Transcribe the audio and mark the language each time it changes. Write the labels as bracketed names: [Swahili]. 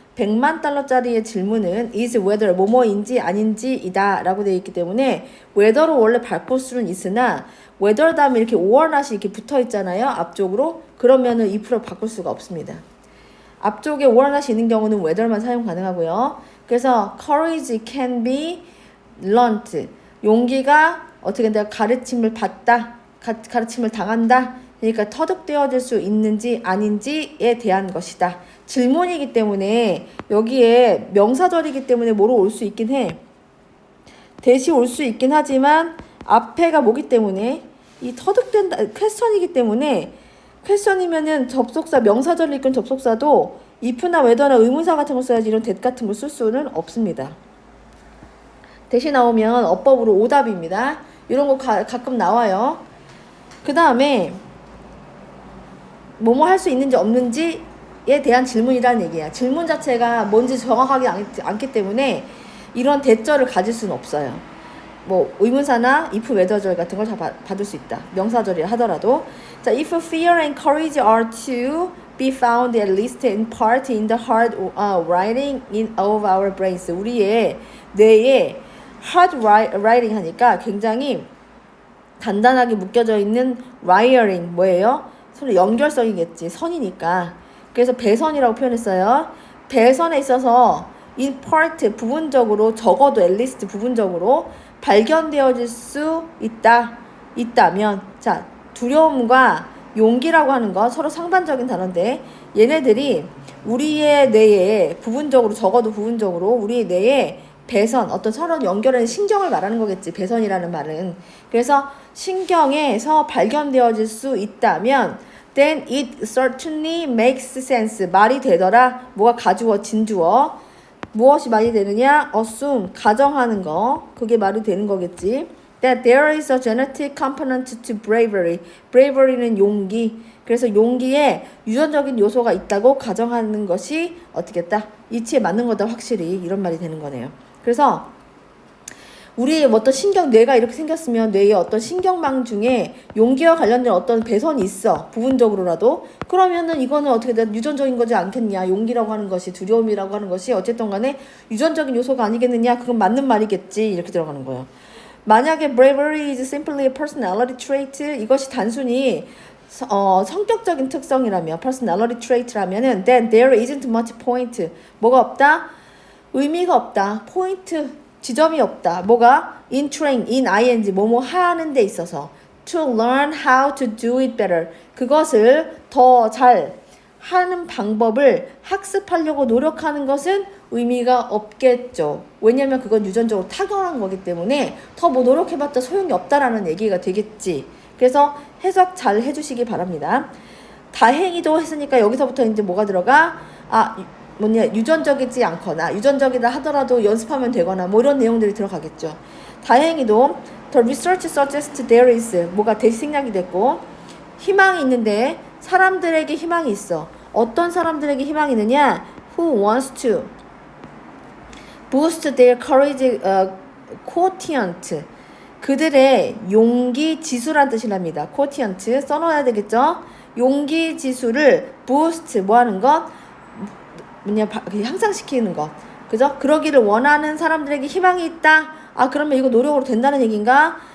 [Korean] 100만 달러짜리의 질문은 [English] is whether [Korean] 뭐뭐인지 아닌지이다 라고 되어 있기 때문에 whether로 원래 바꿀 수는 있으나 whether 다음에 이렇게 or not이 이렇게 붙어 있잖아요. 앞쪽으로. 그러면은 if로 바꿀 수가 없습니다. 앞쪽에 or not이 있는 경우는 whether만 사용 가능하고요. [English] 그래서 courage can be learnt. [Korean] 용기가 어떻게 내가 가르침을 받다. 가르침을 당한다. 그러니까 터득되어질 수 있는지 아닌지에 대한 것이다. 질문이기 때문에 여기에 명사절이기 때문에 뭐로 올 수 있긴 해. 대시 올 수 있긴 하지만 앞에가 뭐기 때문에 이 터득된다 퀘스천이기 때문에 퀘스천이면은 접속사 명사절을 이끈 접속사도 if나 whether나 의문사 같은 거 써야지 이런 that 같은 걸 쓸 수는 없습니다. 대시 나오면 어법으로 오답입니다. 이런 거 가끔 나와요. 그 다음에 뭐뭐 할 수 있는지 없는지에 대한 질문이라는 얘기야. 질문 자체가 뭔지 정확하게 않기 때문에 이런 대절을 가질 수는 없어요. 뭐 의문사나 if, whether절 같은 걸 다 받을 수 있다. 명사절이라 하더라도. [English] 자, if fear and courage are to be found at least in part in the hard writing of our brains. [Korean] 우리의 뇌에 hard writing 하니까 굉장히 단단하게 묶여져 있는 wiring 뭐예요? 서로 연결성이겠지. 선이니까. 그래서 배선이라고 표현했어요. 배선에 있어서 in part 부분적으로 적어도 at least 부분적으로 발견되어질 수 있다면 자, 두려움과 용기라고 하는 거 서로 상반적인 단어인데 얘네들이 우리의 뇌에 부분적으로 적어도 부분적으로 우리의 뇌에 배선, 어떤 서로 연결하는 신경을 말하는 거겠지. 배선이라는 말은. 그래서 신경에서 발견되어질 수 있다면 [English] then it certainly makes sense. [Korean] 말이 되더라. 뭐가 가주어, 진주어. 무엇이 말이 되느냐? assume, 가정하는 거. 그게 말이 되는 거겠지. [English] That there is a genetic component to bravery. [Korean] bravery는 용기. 그래서 용기에 유전적인 요소가 있다고 가정하는 것이 어떻게 했다? 이치에 맞는 거다 확실히. 이런 말이 되는 거네요. 그래서 우리의 어떤 뇌가 이렇게 생겼으면 뇌의 어떤 신경망 중에 용기와 관련된 어떤 배선이 있어. 부분적으로라도. 그러면은 이거는 어떻게 돼? 유전적인 거지 않겠냐. 용기라고 하는 것이, 두려움이라고 하는 것이 어쨌든 간에 유전적인 요소가 아니겠느냐. 그건 맞는 말이겠지. 이렇게 들어가는 거예요. [English] 만약에 bravery is simply a personality trait, [Korean] 이것이 단순히 성격적인 특성이라면 [English] personality trait라면은 then there isn't much point. [Korean] 뭐가 없다? 의미가 없다. 포인트, 지점이 없다. 뭐가? [English] in ing, [Korean] 뭐뭐 하는 데 있어서 [English] to learn how to do it better. [Korean] 그것을 더 잘 하는 방법을 학습하려고 노력하는 것은 의미가 없겠죠. 왜냐면 그건 유전적으로 타고난 거기 때문에 더 뭐 노력해봤자 소용이 없다라는 얘기가 되겠지. 그래서 해석 잘 해주시기 바랍니다. 다행히도 했으니까 여기서부터 이제 뭐가 들어가? 유전적이지 않거나 유전적이다 하더라도 연습하면 되거나 뭐 이런 내용들이 들어가겠죠. 다행히도 [English] the research suggests there is [Korean] 뭐가 대시 생략이 됐고 희망이 있는데 사람들에게 희망이 있어. 어떤 사람들에게 희망이 있느냐? [English] Who wants to boost their courage quotient. [Korean] 그들의 용기 지수란 뜻이랍니다. quotient 써놓아야 되겠죠? 용기 지수를 boost 뭐 하는 것? 향상시키는 것. 그죠? 그러기를 원하는 사람들에게 희망이 있다. 그러면 이거 노력으로 된다는 얘기인가?